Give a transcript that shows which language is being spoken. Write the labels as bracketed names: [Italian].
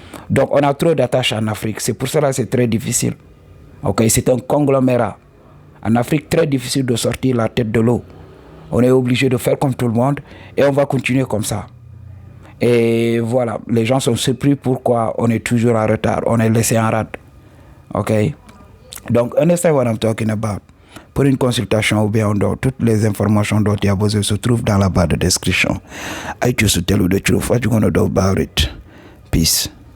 [French] Donc, on a trop d'attaches en Afrique. C'est pour cela que c'est très difficile. Ok, c'est un conglomérat. En Afrique, très difficile de sortir la tête de l'eau. On est obligé de faire comme tout le monde et on va continuer comme ça. Et voilà, les gens sont surpris pourquoi on est toujours en retard, on est laissé en rade. Ok? Donc, [English] understand what I'm talking about. [French] Pour une consultation ou bien en dehors, toutes les informations dont tu as besoin se trouvent dans la barre de description. [English] I choose to tell you the truth. What you gonna do about it? Peace.